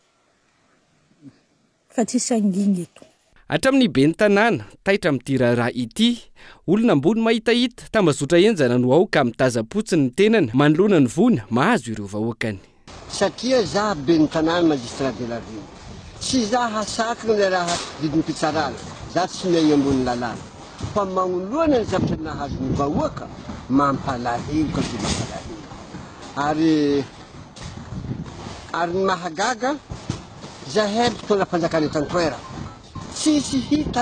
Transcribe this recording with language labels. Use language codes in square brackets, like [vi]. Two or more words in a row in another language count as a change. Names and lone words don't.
[mg] Fa tsisy anginy eto. Hatramin'ny ben'ny tanàna, taitra amin'ity raharaha ity, olona ambony mahitahita, tambazotra enjana no ao ka mitaza-potsiny ny tenany, manoloana ny vony, mahazo ireo vahoakany. Satria za ben'ny tanàna [fr] magistrat de la ville. [mg] Tsy za hasakana le raha didiny pitsarana, za tsy miaigny ambony lalàna. Fa magnoloana ny zavatra nahazo ny vahoaka, mampalahelo ka dia mampalahelo. Ary ny mahagaga, zahay mpitondra mpanjakana eto an-toerana.